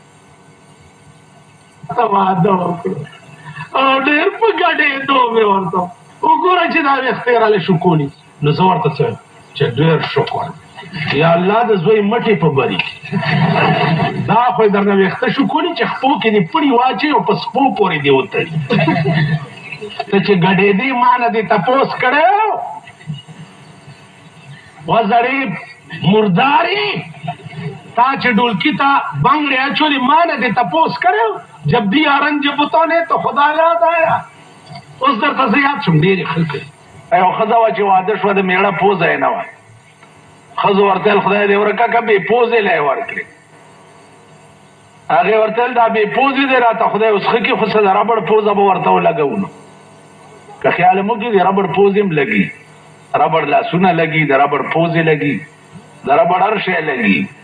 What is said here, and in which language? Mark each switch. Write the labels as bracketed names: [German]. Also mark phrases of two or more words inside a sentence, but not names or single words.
[Pashto] واده وکړو او ډېر په ګډېدو مې ورته وګوره چې دا ویښتې راله شکوني نو زه ورته څه چې ډېر شکر یا الله د زوی مټې په بري دا خو یې درنه ویښته شکوني چې خپو کې دې پړي واچوي او په سپو پورې دې وتړي ته چې ګډېدې ما نه دې تپوس کړی وزړې مردارې تا چې ډولکي ته بنګړې اچولې ما نه دې تپوس کړی [Urdu] جب دیا رنج بتانے تو خدا یاد آیا [Pashto] اوس درته زه یاد شم ډېرې خلک یو ښځه وه چې واده شوه د مېړه پوزه یې نه وه ښځو ورته ویل خدای دې ورکه که بې پوزې له یې ورکړې هغه ورته دا به پوزي دی راته خدای اوس خکې خو څه د ربړ پوزه به ورته ولګو نو که خیال مو کې د ربړ پوزې هم لګي ربړ لاسونه لګي د ربړ پوزې لګي د ربړ هر شی لګي